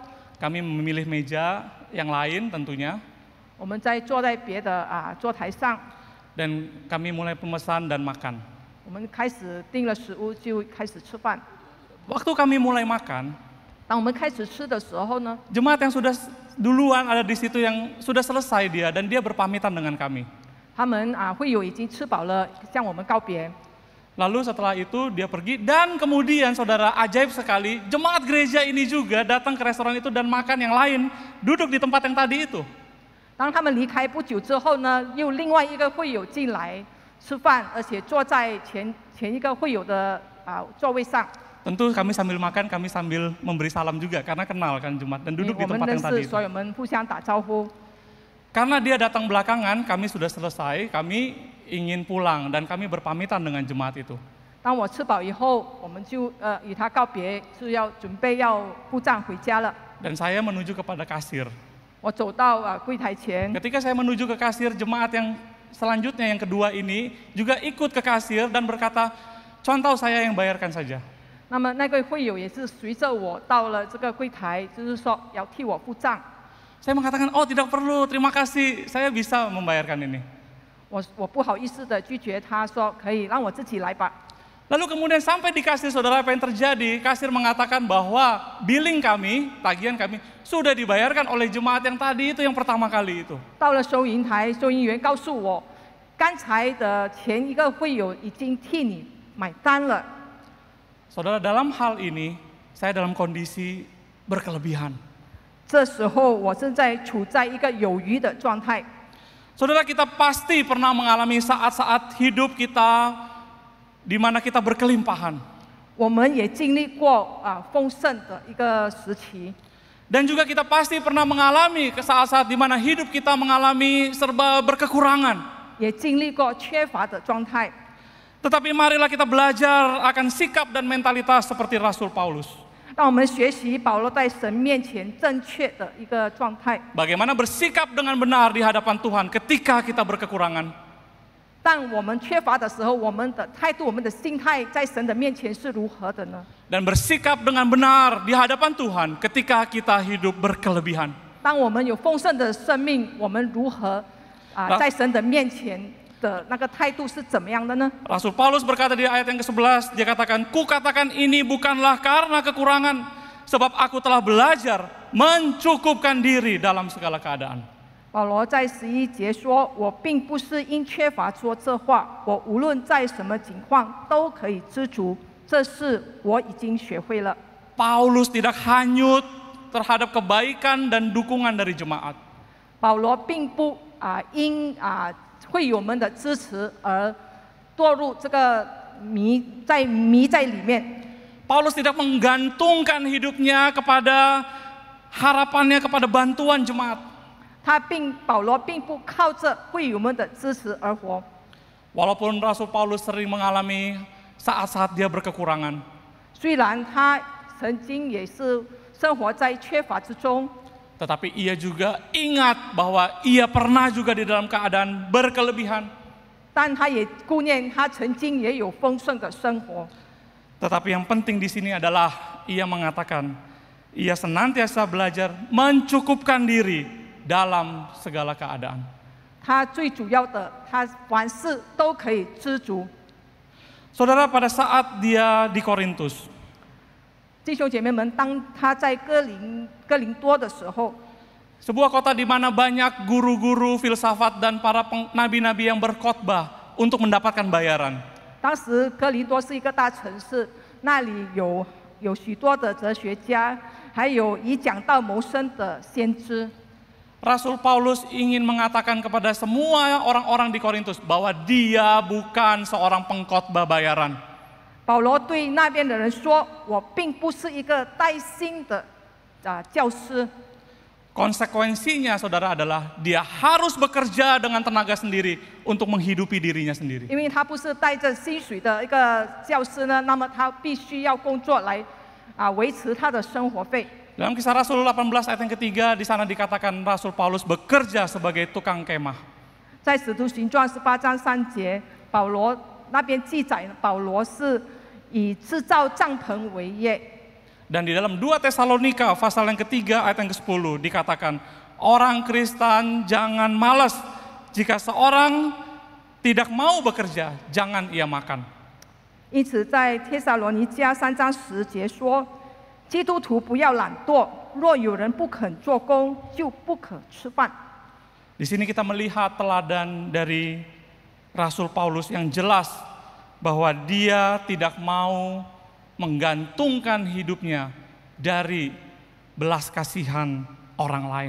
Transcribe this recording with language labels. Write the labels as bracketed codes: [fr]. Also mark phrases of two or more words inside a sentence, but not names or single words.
[id] Kami memilih meja yang lain tentunya [zh] 我们坐在别的桌台上， [id] dan kami mulai pemesan dan makan. [zh] 我们开始订了食物，就开始吃饭。 [id] Waktu kami mulai makan, [zh] 当我们开始吃的时候呢， [id] jemaat yang sudah duluan ada di situ yang sudah selesai dia dan dia berpamitan dengan kami. [zh] 他们会友已经吃饱了，向我们告别。 [id] Lalu setelah itu dia pergi dan kemudian saudara ajaib sekali jemaat gereja ini juga datang ke restoran itu dan makan yang lain duduk di tempat yang tadi itu. [zh] 当他们离开不久之后呢，又另外一个会友进来吃饭，而且坐在前一个会友的座位上。 [id] Tentu kami sambil makan, kami sambil memberi salam juga karena kenal kan jemaat dan duduk di [zh] 我们 [id] tempat [zh] 认 [id] yang tadi [zh] 识， [id] itu. [zh] 所以我们互相打招呼。 [id] Karena dia datang belakangan, kami sudah selesai, kami ingin pulang dan kami berpamitan dengan jemaat itu. [zh] 当我吃饱以后，我们就与他告别，是要准备要付账回家了。 [id] Dan saya menuju kepada kasir. [zh] 我走到柜台前， [id] Ketika saya menuju ke kasir, jemaat yang selanjutnya yang kedua ini juga ikut ke kasir dan berkata, "Contoh saya yang bayarkan saja." [zh] 那么那位会友也是随着我到了这个柜台，就是说要替我付账。 [id] Saya mengatakan, "Oh tidak perlu, terima kasih, saya bisa membayarkan ini." [zh] 我不好意思的拒绝他说，可以让我自己来吧。 [id] Lalu kemudian sampai di kasir, saudara, apa yang terjadi? Kasir mengatakan bahwa billing kami, tagihan kami, sudah dibayarkan oleh jemaat yang tadi itu yang pertama kali itu. [zh] 到了收银台，收银员告诉我，刚才的前一个会友已经替你买单了。 [id] Saudara, dalam hal ini, saya dalam kondisi berkelebihan. [zh] 这时候我正在处在一个有余的状态。 [id] Saudara, kita pasti pernah mengalami saat-saat hidup kita di mana kita berkelimpahan. [zh] 我们也经历过丰盛的一个时期， [id] Dan juga kita pasti pernah mengalami saat-saat di mana hidup kita mengalami serba berkekurangan. [zh] 也经历过缺乏的状态。 [id] Tetapi marilah kita belajar akan sikap dan mentalitas seperti Rasul Paulus. [zh] 让我们学习保罗在神面前正确的一个状态。 [id] Bagaimana bersikap dengan benar di hadapan Tuhan ketika kita berkekurangan. [zh] 当我们缺乏的时候，我们的态度、我们的心态在神的面前是如何的呢？ [id] Dan bersikap dengan benar di hadapan Tuhan ketika kita hidup berkelebihan. [zh] 当我们有丰盛的生命，我们如何在神的面前的那个态度是怎么样的呢？ [id] Rasul Paulus berkata di ayat yang ke-11, dia katakan, "Kukatakan ini bukanlah karena kekurangan, sebab aku telah belajar mencukupkan diri dalam segala keadaan." [zh] 保罗在11节说：“我并不是因缺乏说这话，我无论在什么情况都可以知足，这是我已经学会了。” [id] Paulus tidak hanyut terhadap kebaikan dan dukungan dari jemaat. [zh] 保罗并不因会友们的支持而堕入这个迷在里面。 [id] Paulus tidak menggantungkan hidupnya kepada harapannya kepada bantuan jemaat. [zh] 保罗并不靠着会友们的支持而活。 [id] Walaupun Rasul Paulus sering mengalami saat-saat dia berkekurangan. [zh] 虽然他曾经也是生活在缺乏之中， [id] Tetapi ia juga ingat bahwa ia pernah juga di dalam keadaan berkelebihan. [zh] 但他也顾念他曾经也有丰盛的生活。 [id] Tetapi yang penting di sini adalah ia mengatakan, ia senantiasa belajar mencukupkan diri dalam segala keadaan. [zh] 他最主要的，他凡事都可以知足。 [id] Saudara, pada saat dia di Korintus, [zh] 弟兄姐妹们，当他在哥林多的时候， [id] sebuah kota di mana banyak guru-guru filsafat dan para nabi-nabi yang berkhotbah untuk mendapatkan bayaran. [zh] 当时哥林多是一个大城市，那里有许多的哲学家，还有以讲道谋生的先知。 [id] Rasul Paulus ingin mengatakan kepada semua orang-orang di Korintus bahwa dia bukan seorang pengkhotbah bayaran. [zh] 保罗对那边的人说：“我并不是一个带薪的教师。” [id] Konsekuensinya saudara adalah dia harus bekerja dengan tenaga sendiri untuk menghidupi dirinya sendiri. [zh] 因为他不是带着薪水的一个教师呢，那么他必须要工作来维持他的生活费。 [id] Dalam Kisah Rasul 18 ayat yang ketiga, di sana dikatakan Rasul Paulus bekerja sebagai tukang kemah. [zh] 在使徒行传18章3节，保罗那边记载，保罗是以制造帐篷为业。 [id] Dan di dalam 2 Tesalonika pasal yang ketiga ayat yang ke-10 dikatakan, orang Kristen jangan malas, jika seorang tidak mau bekerja, jangan ia makan. [zh] 因此，在帖撒罗尼迦3章10节说，基督徒不要懒惰，若有人不肯做工，就不可吃饭。 [id] Di sini kita melihat teladan dari Rasul Paulus yang jelas bahwa dia tidak mau menggantungkan hidupnya dari belas kasihan orang lain.